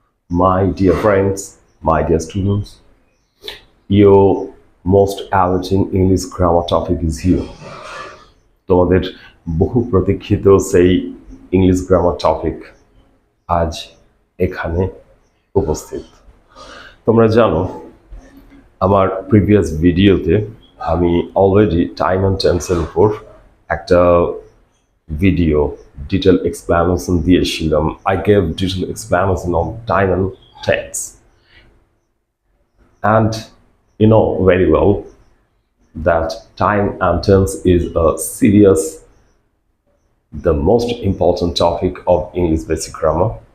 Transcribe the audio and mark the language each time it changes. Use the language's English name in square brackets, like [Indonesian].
[English] My dear friends, my dear students, your most awaiting English grammar topic is here. [Bangla] তোমাদের বহু প্রতীক্ষিত সেই English grammar topic আজ এখানে উপস্থিত। তোমরা জানো আমার প্রিভিয়াস ভিডিওতে আমি অলরেডি টাইম অ্যান্ড টেন্সের উপর একটা ভিডিও ডিটেল এক্সপ্লেনেশন দিয়েছিলাম। [English] I gave detailed explanation on time and tense. And you know very well that time and tense is a serious, the most important topic of English basic grammar.